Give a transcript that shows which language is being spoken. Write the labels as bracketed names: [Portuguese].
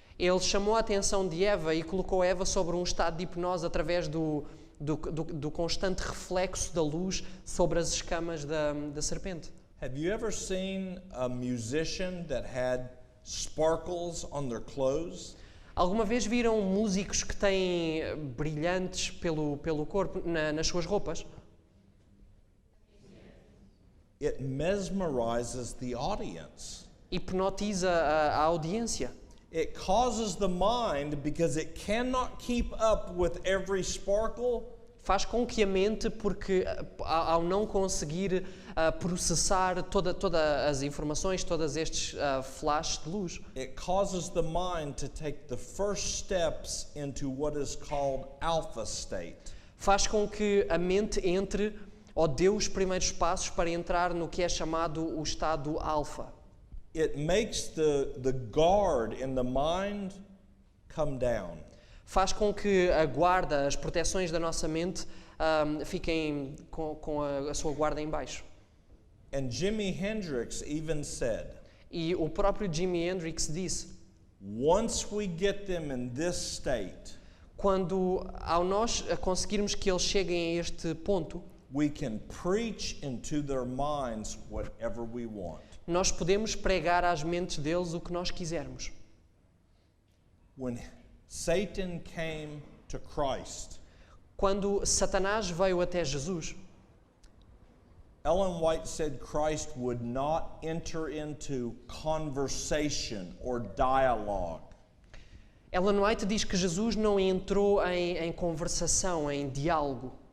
[Portuguese] Ele chamou a atenção de Eva e colocou Eva sobre um estado de hipnose através do constante reflexo da luz sobre as escamas da serpente. [English] Have you ever seen a musician that had sparkles on their clothes? [Portuguese] Alguma vez viram músicos que têm brilhantes pelo corpo, nas suas roupas? [English] It mesmerizes the audience. [Portuguese] Hipnotiza a audiência. [English] It causes the mind, because it cannot keep up with every sparkle, [Portuguese] Faz com que a mente, porque ao não conseguir processar todas as informações, todos estes flashes de luz, [English] it causes the mind to take the first steps into what is called alpha state. [Portuguese] faz com que a mente entre ou dê os primeiros passos para entrar no que é chamado o estado alfa. [English] It makes the guard in the mind come down. [Portuguese] Faz com que a guarda, as proteções da nossa mente fiquem com a sua guarda em baixo. [English] And Jimi Hendrix even said, [Portuguese] E o próprio Jimi Hendrix disse, [English] once we get them in this state, [Portuguese] quando ao nós conseguirmos que eles cheguem a este ponto, [English] we can preach into their minds whatever we want. [Portuguese] nós podemos pregar às mentes deles o que nós quisermos. [English] When Satan came to Christ, [Portuguese] Quando Satanás veio até Jesus, [English] Ellen White said Christ would not enter into conversation or dialogue. [Portuguese] Ellen White diz que Jesus não entrou em conversação, em diálogo.